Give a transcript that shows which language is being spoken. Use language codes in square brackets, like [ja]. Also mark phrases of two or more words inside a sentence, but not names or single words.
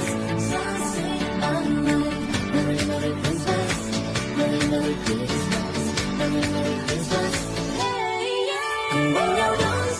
[vi] Giáng sinh an lành. [en] Merry Merry Christmas, Merry Merry Christmas, Merry Merry Christmas. Hey yeah. [vi] Cùng bên nhau đón